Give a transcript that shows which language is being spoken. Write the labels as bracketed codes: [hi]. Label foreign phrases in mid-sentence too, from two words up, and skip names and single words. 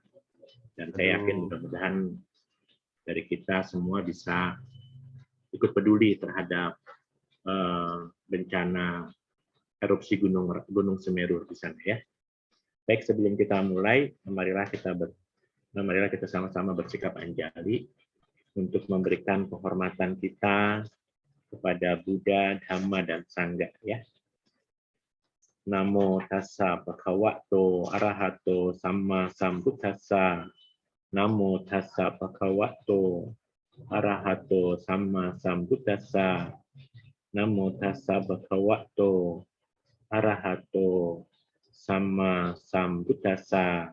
[id] Dan saya yakin mudah-mudahan dari kita semua bisa ikut peduli terhadap bencana erupsi Gunung Semeru di sana ya. Baik, sebelum kita mulai, marilah kita sama-sama bersikap anjali untuk memberikan penghormatan kita kepada Buddha, Dhamma, dan Sangha ya. [pi] Namo tassa bhagavato arahato samma sambuddhassa. Namo tassa bhagavato arahato samma sambuddhassa. Namo tassa bhagavato arahato samma sambuddhassa.